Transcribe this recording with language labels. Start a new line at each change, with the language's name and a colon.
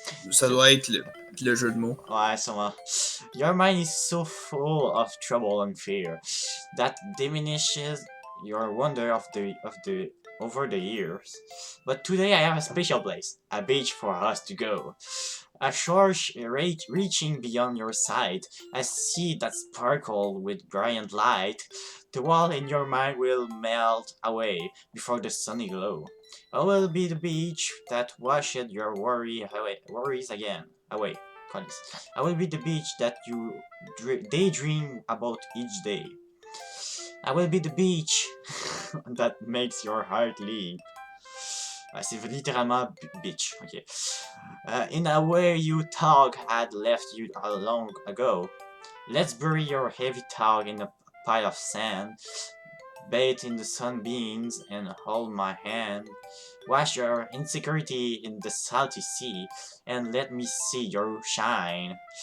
French: Ça doit être le jeu de mots. Ouais, sûrement.
English: Your mind is so full of trouble and fear that diminishes your wonder over the years. But today I have a special place, a beach for us to go. A shore reaching beyond your sight, a sea that sparkles with brilliant light. The wall in your mind will melt away before the sunny glow. I will be the beach that washed your worries away. I will be the beach that you daydream about each day. I will be the beach that makes your heart leap.
French: C'est littéralement bitch, ok.
English: In a way you thought had left you long ago. Let's bury your heavy thought in a pile of sand. Bathe in the sunbeams and hold my hand. Wash your insecurity in the salty sea and let me see your shine.